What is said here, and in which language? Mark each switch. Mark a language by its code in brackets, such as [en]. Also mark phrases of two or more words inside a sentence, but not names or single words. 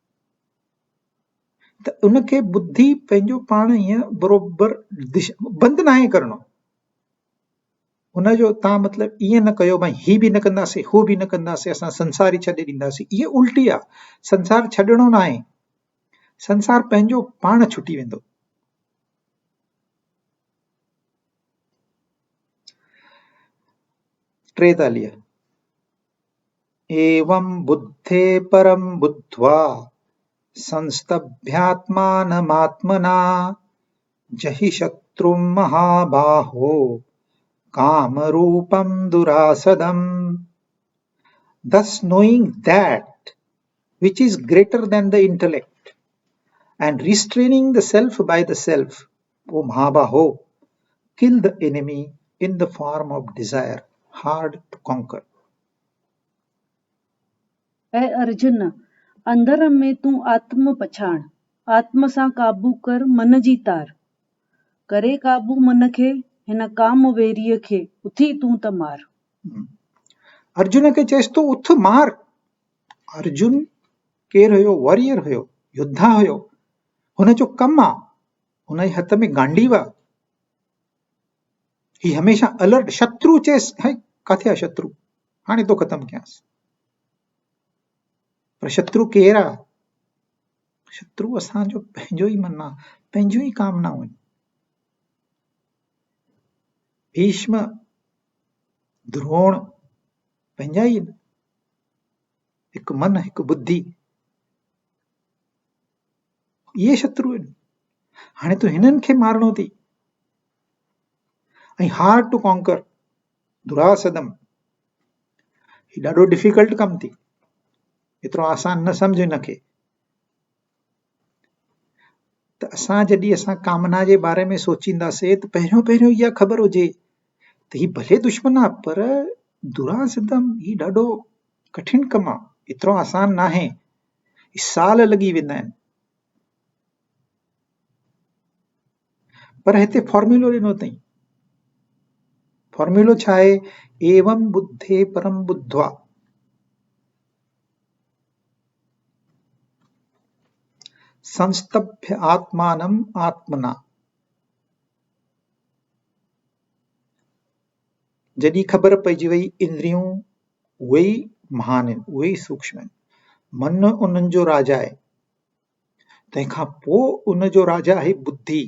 [sd] त उनखे बुद्धि पंहिंजो पाण ईअं बरोबरि बंदि नाहे करणो। हुनजो तव्हां मतिलबु ईअं न कयो भाई ही बि न कंदासीं, हू बि न कंदासीं, असां संसार ई छॾे ॾींदासीं, इहा उल्टी आहे। संसार छॾणो न आहे, संसार पंहिंजो पाण छुटी वेंदो। टेतालीह। [sa] एवं बुद्धे परम बुद्ध्वा संस्तभ्यात्मानमात्मना जहि शत्रुं महाबाहो कामरूपं दुरासदम्। [en] Thus knowing that which is greater than the intellect, and restraining the self by the self, O Mahabaho, kill the enemy in the form of desire, hard to conquer. [sd] ऐं अर्जुन, अंदर में तूं आत्म पछाण, आत्म सां काबू कर मन जी तार, करे काबू मन खे हिन काम वेरीअ खे उथी तूं त मार। अर्जुन खे चएसि तो उथ मार। अर्जुन केरु हुयो? वॉरियर हुयो, योद्धा हुयो। हुन जो कमु आहे, हुन जे हथ में गांडीव आहे। ही हमेशा अलर्ट। शत्रु चएसि, है किथे आहे शत्रु, हाणे तो ख़तमु कयांसि। पर शत्रु केरु आहे? शत्रु असांजो पंहिंजो ई मन आहे, पंहिंजूं ई कामनाऊं आहिनि। भीष्म, द्रोण पंहिंजा ई आहिनि, हिकु मन हिकु बुद्धि, इहे शत्रु आहिनि। हाणे तूं हिननि खे मारणो अथई। ऐं [en] hard to conquer, [sd] दुरासदम, ही ॾाढो डिफिकल्ट कमु थी, एतिरो आसान न सम्झ हिनखे। त असां कामना जे बारे में सोचींदासीं त पहिरियों इहा ख़बर हुजे त ही भले दुश्मन आहे, पर दुरासदम ही ॾाढो कठिन कमु आहे, एतिरो आसान न आहे, साल लॻी वेंदा आहिनि। पर हिते फॉर्म्यूलो ॾिनो अथई। फॉर्म्यूलो छा आहे? [sa] एवं बुद्धे परम बुद्ध्वा, संस्तभ्य आत्मानम आत्मना। [sd] जॾहिं ख़बर पइजी वई इंद्रियूं उहे ई महान आहिनि, उहे ई सूक्ष्म आहिनि, मन उन्हनि जो राजा आहे, तंहिंखां पोइ उन जो राजा आहे बुद्धि।